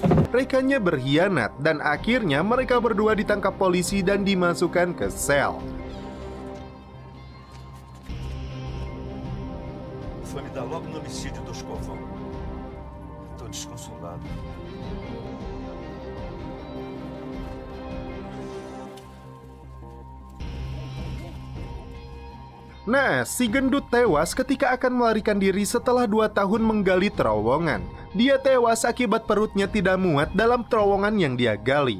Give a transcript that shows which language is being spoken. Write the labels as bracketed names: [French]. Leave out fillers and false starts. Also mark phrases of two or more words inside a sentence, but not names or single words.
[Indonesian] rekannya berkhianat dan akhirnya mereka berdua ditangkap polisi dan dimasukkan ke sel. [Portuguese] Foi me dar logo no homicídio do Escovão. Tô desconsolado. [Indonesian] Nah, si gendut tewas ketika akan melarikan diri setelah 2 tahun menggali terowongan. Dia tewas akibat perutnya tidak muat dalam terowongan yang dia gali.